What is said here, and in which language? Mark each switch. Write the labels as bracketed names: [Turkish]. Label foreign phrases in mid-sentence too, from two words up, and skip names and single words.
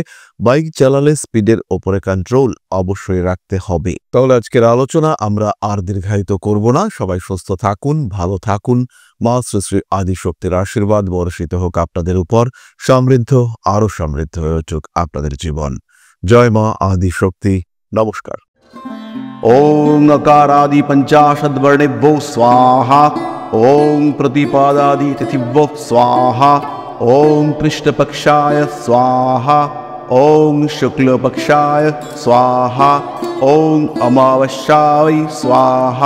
[Bangla] বাইক চালালে স্পিডের ওপরে কন্ট্রোল অবশ্যই রাখতে হবে। তাহলে আজকের আলোচনা আমরা আর দীর্ঘায়িত করব না। সবাই সুস্থ থাকুন, ভালো থাকুন। মা শ্রী শ্রী আদিশক্তির আশীর্বাদ বর্ষিত হোক আপনাদের উপর। সমৃদ্ধ, আরো সমৃদ্ধ হয়ে উঠুক আপনাদের জীবন। জয় মা আদিশক্তি। নমস্কার। [Sanskrit] ओं अकारादि पंचाशद्वर्णेभ्यो स्वाहा। ओं प्रतिपादादि तिथिभ्यो स्वाहा। ओं कृष्णपक्षाय स्वाहा। ओं शुक्लपक्षाय स्वाहा। ओं अमावस्याय स्वाहा।